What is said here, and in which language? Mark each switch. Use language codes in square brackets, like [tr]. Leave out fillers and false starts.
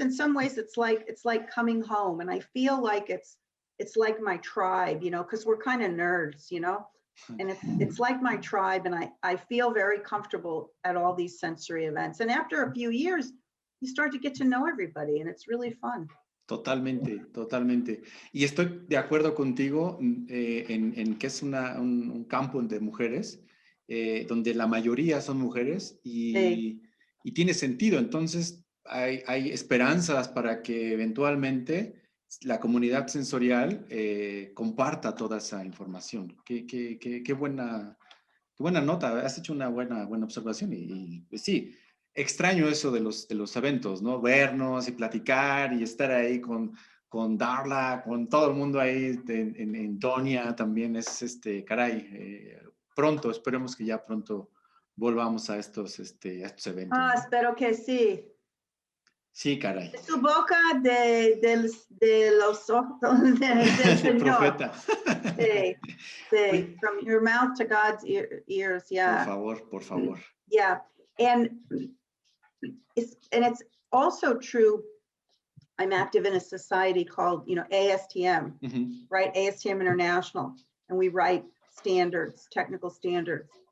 [en] In some ways, it's like coming home, and I feel like it's like my tribe, you know, because we're kind of nerds, you know. And it's like my tribe, and I feel very comfortable at all these sensory events. And after a few years, you start to get to know everybody, and it's really fun. [es] Totalmente, totalmente. Y estoy de acuerdo contigo en que es un campo de mujeres, donde la mayoría son mujeres Sí. y tiene sentido. Entonces, hay esperanzas para que eventualmente la comunidad sensorial comparta toda esa información. Qué buena nota. Has hecho una buena observación y pues sí. Extraño eso de los eventos, ¿no? Vernos y platicar y estar ahí con Darla, con todo el mundo ahí en Doña también es, caray, pronto, esperemos que ya pronto volvamos a estos eventos. Ah, ¿no? espero que sí. Sí, caray. De su boca, de los ojos del Señor. Profeta. Sí, sí. [en] From your mouth to God's ears, yeah. [es] Por favor. [en] Yeah, and it's also true. I'm active in a society called, ASTM, right? ASTM International, and we write standards, technical standards.